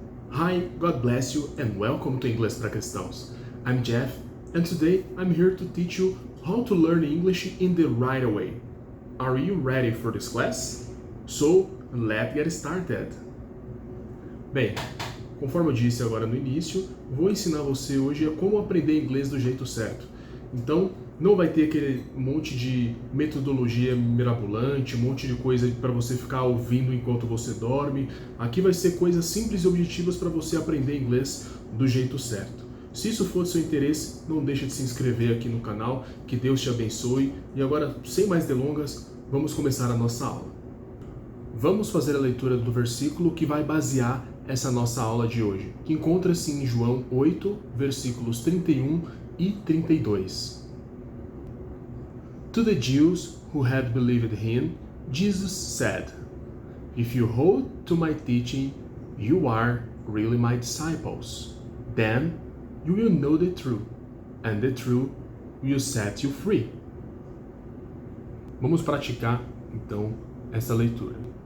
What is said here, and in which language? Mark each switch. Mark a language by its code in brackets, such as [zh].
[en] Hi, God bless you and welcome to Inglês para Cristãos. I'm Jeff and today I'm here to teach you how to learn English in the right way. Are you ready for this class? So, let's get started. [pt] Bem, conforme eu disse agora no início, vou ensinar você hoje a como aprender inglês do jeito certo. Então, não vai ter aquele monte de metodologia mirabolante, um monte de coisa para você ficar ouvindo enquanto você dorme. Aqui vai ser coisas simples e objetivas para você aprender inglês do jeito certo. Se isso for do seu interesse, não deixe de se inscrever aqui no canal, que Deus te abençoe. E agora, sem mais delongas, vamos começar a nossa aula. Vamos fazer a leitura do versículo que vai basear essa nossa aula de hoje, que encontra-se em João 8, versículos 31 e 32. [en] To the Jews who had believed him, Jesus said, "If you hold to my teaching, you are really my disciples. Then you will know the truth, and the truth will set you free." [pt] Vamos praticar, então, essa leitura.